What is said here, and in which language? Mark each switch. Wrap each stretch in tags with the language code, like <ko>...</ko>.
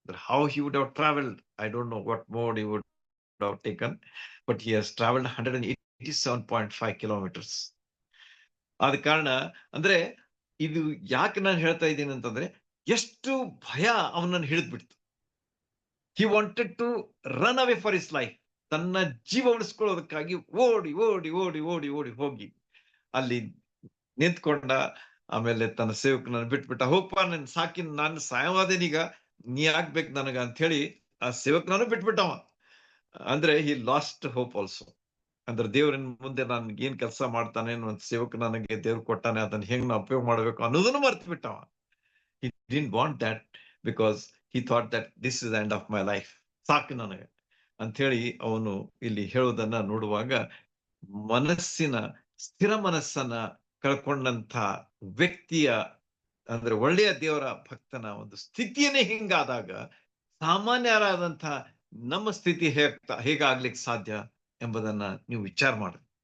<en>How he would have travelled, I don't know what mode he would have taken, but he has travelled 187.5 kilometres.</en> <kn>ಆದ ಕಾರಣ ಅಂದ್ರೆ ಇದು ಯಾಕೆ ನಾನು ಹೇಳ್ತಾ ಇದ್ದೀನಿ ಅಂತಂದ್ರೆ, ಎಷ್ಟು ಭಯ ಅವನನ್ನು ಹಿಡಿದ್ಬಿಡ್ತು.</kn> <en>He wanted to run away for his life.</en> <kn>ತನ್ನ ಜೀವ ಉಳಿಸ್ಕೊಳ್ಳೋದಕ್ಕಾಗಿ ಓಡಿ ಓಡಿ ಓಡಿ ಓಡಿ ಓಡಿ ಹೋಗಿ ಅಲ್ಲಿ ನಿಂತ್ಕೊಂಡ. ಆಮೇಲೆ ತನ್ನ ಸೇವಕನನ್ನು ಬಿಟ್ಬಿಟ್ಟ. ಹೋಗ್ಪ, ನನ್ ಸಾಕಿ, ನಾನು ಸಾಯವಾದೇನೀಗ, ನೀ ಆಗ್ಬೇಕು ನನಗ ಅಂತ ಹೇಳಿ ಆ ಸೇವಕನನ್ನು ಬಿಟ್ಬಿಟ್ಟವ. ಅಂದ್ರೆ</kn> <en>He lost hope also.</en> <kn>ಅಂದ್ರೆ ದೇವ್ರನ್ ಮುಂದೆ ನಾನು ಏನ್ ಕೆಲಸ ಮಾಡ್ತಾನೆ, ಒಂದು ಸೇವಕ ನನಗೆ ದೇವ್ರು ಕೊಟ್ಟಾನೆ, ಅದನ್ನ ಹೆಂಗ್ ನಾ ಉಪಯೋಗ ಮಾಡ್ಬೇಕು ಅನ್ನೋದನ್ನು ಮರ್ತು ಬಿಟ್ಟವ.</kn> <en>He didn't want that because he thought that this is the end of my life.</en> <kn>ಸಾಕು ನನಗೆ ಅಂತ ಹೇಳಿ ಅವನು ಇಲ್ಲಿ ಹೇಳೋದನ್ನ ನೋಡುವಾಗ, ಮನಸ್ಸಿನ ಸ್ಥಿರ ಮನಸ್ಸನ್ನ ಕಳ್ಕೊಂಡಂತ ವ್ಯಕ್ತಿಯ, ಅಂದ್ರೆ ಒಳ್ಳೆಯ ದೇವರ ಭಕ್ತನ ಒಂದು ಸ್ಥಿತಿಯನ್ನೇ ಹಿಂಗಾದಾಗ ಸಾಮಾನ್ಯರಾದಂತ ನಮ್ಮ ಸ್ಥಿತಿ ಹೇಗಾಗ್ಲಿಕ್ಕೆ ಸಾಧ್ಯ ಎಂಬುದನ್ನ ನೀವು ವಿಚಾರ ಮಾಡಿ.</kn>